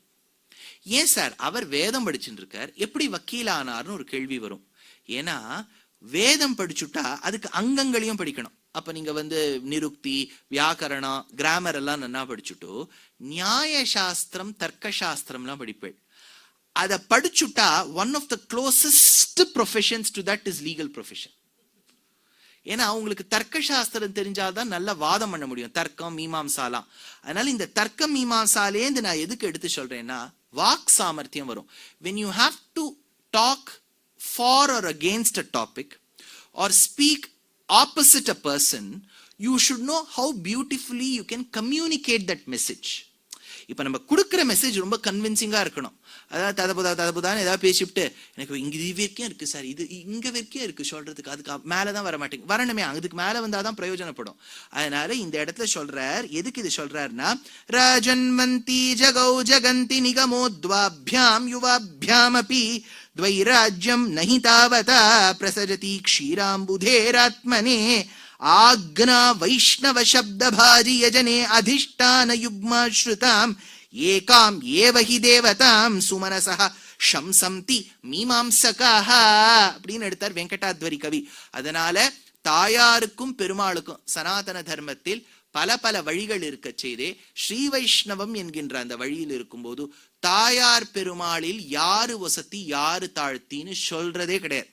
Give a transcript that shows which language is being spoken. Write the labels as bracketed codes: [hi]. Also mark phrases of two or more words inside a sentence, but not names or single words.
[ta] ஏன் சார் அவர் வேதம் படிச்சுட்டு இருக்கார், எப்படி வக்கீல் ஆனார்னு ஒரு கேள்வி வரும். ஏன்னா வேதம் படிச்சுட்டா அதுக்கு அங்கங்களையும் படிக்கணும். அப்ப நீங்க நிருக்தி, வியாக்கரணம், கிராமர் எல்லாம் நல்லா படிச்சுட்டோ நியாய சாஸ்திரம், தர்க்க சாஸ்திரம்லாம் படிப்பேள். அதை படிச்சுட்டா [en] one of the closest professions to that is legal profession. [ta] ஏன்னா உங்களுக்கு தர்க்க சாஸ்திரம் தெரிஞ்சாதான் நல்ல வாதம் பண்ண முடியும், தர்க்கம் மீமாம்சாலாம். அதனால இந்த தர்க்கம் மீமாம்சாலேந்து நான் எதுக்கு எடுத்து சொல்றேன்னா வாக் சாமர்த்தியம் வரும். [en] when you have to talk for or against a topic or speak opposite a person, you should know how beautifully you can communicate that message. [ta] இப்ப நம்ம கொடுக்குற மெசேஜ் ரொம்ப கன்வின்சிங்கா இருக்கணும். அதாவது ததபுதான் ஏதாவது பேசிவிட்டு எனக்கு இங்க இது வரைக்கும் இருக்கு சார், இது இங்க வரைக்கும் இருக்கு சொல்றதுக்கு, அதுக்கு மேலதான் வர மாட்டேங்க, வரணுமே, அதுக்கு மேல வந்தாதான் பிரயோஜனப்படும். அதனால இந்த இடத்துல சொல்றார், எதுக்கு இது சொல்றாருன்னா [sa] राजन्वन्ति जगौ जगन्ति निगमोद्वाभ्याम् युवाभ्याम् अपि द्वैराज्यं नहि तावता प्रसजति क्षीराम्बुधेरात्मने आग्ना वैष्णव शब्द भाजी यजने अधिष्ठान युग्माश्रुताम् एकाम् एव हि देवताम् सुमनसः शंसन्ति மீமாம்சகாஹ [ta] அப்படின்னு எடுத்தார் வெங்கடாத்வரி கவி. அதனால தாயாருக்கும் பெருமாளுக்கும் சனாதன தர்மத்தில் பல வழிகள் இருக்க செய்தே ஸ்ரீ வைஷ்ணவம் என்கின்ற அந்த வழியில் இருக்கும்போது தாயார் பெருமாளில் யாரு வசதி யாரு தாழ்த்தின்னு சொல்றதே கிடையாது.